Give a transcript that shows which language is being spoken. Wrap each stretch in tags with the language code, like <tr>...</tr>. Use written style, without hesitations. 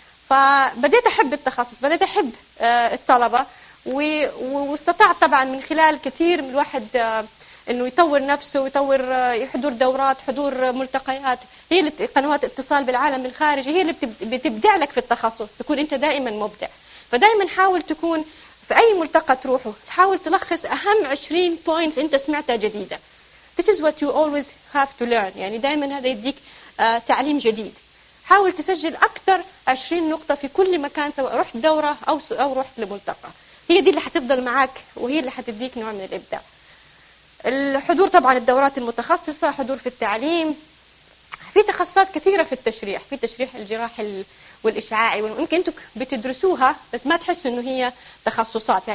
<ar>فبديت أحب التخصص، بديت أحب الطلبة، واستطعت طبعا من خلال كثير من الواحد انه يطور نفسه ويطور، يحضر دورات، حضور ملتقيات، هي قنوات اتصال بالعالم الخارجي هي اللي بتبدع لك في التخصص، تكون انت دائما مبدع. فدائما حاول تكون في اي ملتقى تروحه حاول تلخص اهم 20 بوينتس انت سمعتها جديده.</ar> <en>This is what you always have to learn،</en> <ar>يعني دائما هذا يديك تعليم جديد. حاول تسجل اكثر 20 نقطه في كل مكان، سواء رحت دوره او رحت لملتقى، هي دي اللي هتفضل معاك وهي اللي هتديك نوع من الإبداع. الحضور طبعا الدورات المتخصصة، حضور في التعليم، في تخصصات كثيرة في التشريح، في تشريح الجراح والإشعاعي، ويمكن أنتم بتدرسوها بس ما تحسوا أنه هي تخصصات.</ar>